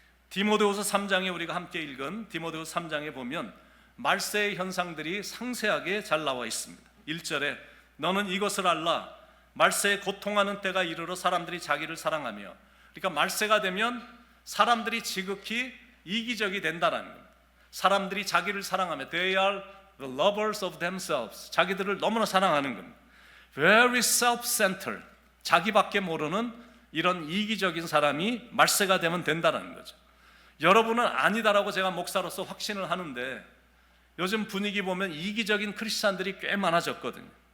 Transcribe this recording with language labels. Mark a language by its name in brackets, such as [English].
[Korean] 디모데후서 3장에 우리가 함께 읽은 디모데후서 3장에 보면 말세의 현상들이 상세하게 잘 나와 있습니다. 1절에 너는 이것을 알라. 말세에 고통하는 때가 이르러 사람들이 자기를 사랑하며, 그러니까 말세가 되면 사람들이 지극히 이기적이 된다는 겁니다. 사람들이 자기를 사랑하며 [English] they are the lovers of themselves. [Korean] 자기들을 너무나 사랑하는 겁니다. [English] Very self-centered. [Korean] 자기밖에 모르는 이런 이기적인 사람이 말세가 되면 된다는 거죠. 여러분은 아니다라고 제가 목사로서 확신을 하는데 요즘 분위기 보면 이기적인 크리스찬들이 꽤 많아졌거든요.